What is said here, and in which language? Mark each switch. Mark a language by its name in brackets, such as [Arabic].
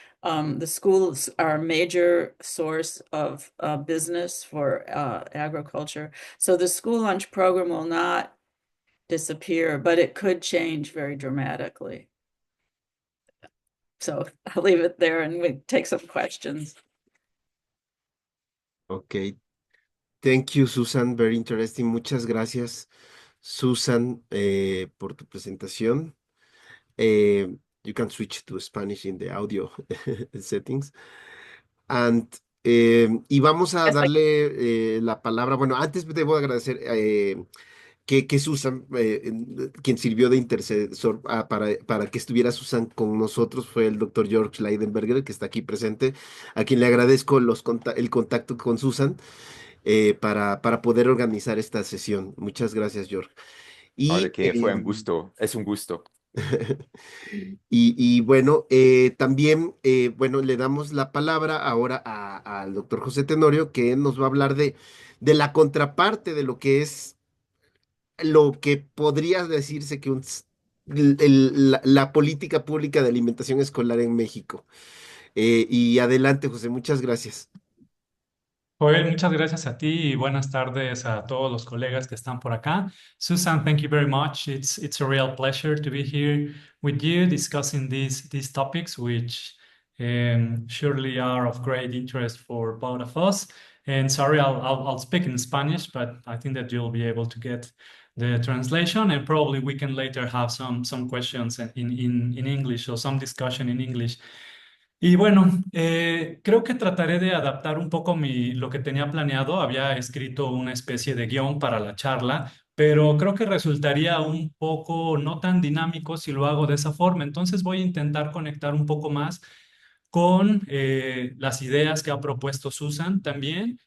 [English] The schools are a major source of business for agriculture. So the school lunch program will not disappear, but it could change very dramatically. So I'll leave it there and we take some questions. Okay. Thank you, Susan. Very interesting. [Spanish] Muchas gracias, Susan, por tu presentación. [English] You can switch to Spanish in the audio settings. [Spanish] And, y vamos a darle la palabra. Bueno, antes debo agradecer que Susan, quien sirvió de intercesor para que estuviera Susan con nosotros, fue el doctor George Leidenberger, que está aquí presente, a quien le agradezco el contacto con Susan para poder organizar esta sesión. Muchas gracias, George. No, de Y, que fue un gusto, es un gusto. y bueno, también, bueno, le damos la palabra ahora al doctor José Tenorio, que nos va a hablar de la contraparte de lo que es lo que podría decirse que la política pública de alimentación escolar en México. Y adelante, José, muchas gracias. Joel, muchas gracias a ti y buenas tardes a todos los colegas que están por acá. [English] Susan, thank you very much. It's a real pleasure to be here with you discussing these topics, which surely are of great interest for both of us. And sorry, I'll speak in Spanish, but I think that you'll be able to get the translation, and probably we can later have some questions in English or some discussion in English. [Spanish] Y bueno, creo que trataré de adaptar un poco lo que tenía planeado. Había escrito una especie de guión para la charla, pero creo que resultaría un poco no tan dinámico si lo hago de esa forma. Entonces voy a intentar conectar un poco más con las ideas que ha propuesto Susan también.